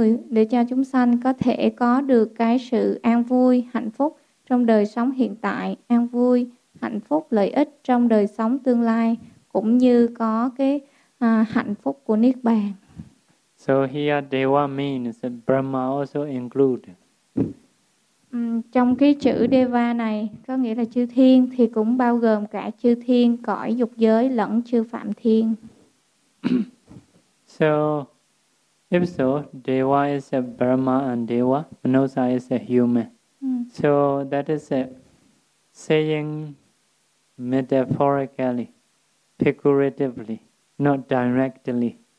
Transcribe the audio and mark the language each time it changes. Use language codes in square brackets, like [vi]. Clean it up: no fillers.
[vi] Để cho chúng sanh có thể có được cái sự an vui, hạnh phúc trong đời sống hiện tại, an vui, hạnh phúc, lợi ích trong đời sống tương lai, cũng như có cái hạnh phúc của Niết Bàn. [en] So here Deva means that Brahma also include. [vi] Trong cái chữ Deva này có nghĩa là chư thiên, thì cũng bao gồm cả chư thiên, cõi dục giới lẫn chư phạm thiên. [en] So, if so, Deva is a Brahma and Deva, Manosa is a human. So, that is a saying metaphorically, figuratively, not directly.